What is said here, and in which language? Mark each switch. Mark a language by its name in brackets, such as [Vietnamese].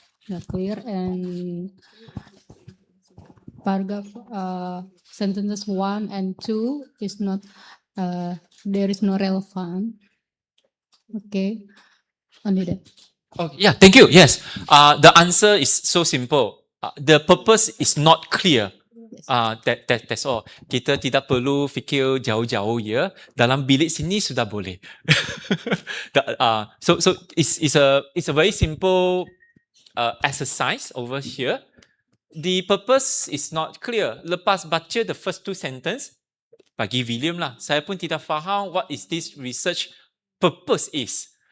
[English] not clear, and paragraph sentences 1 and 2 is not there is no relevant. Okay, only that. Oh, yeah, thank you. Yes. The answer is so simple. The purpose is not clear. That's all. [Malay] Kita tidak perlu fikir jauh-jauh ya. Dalam bilik sini sudah boleh. [English] So it's a very simple exercise over here. The purpose is not clear. [Malay] Lepas baca [English] the first 2 sentence, [Malay] bagi William lah, saya pun tidak faham [English] what is this research purpose is.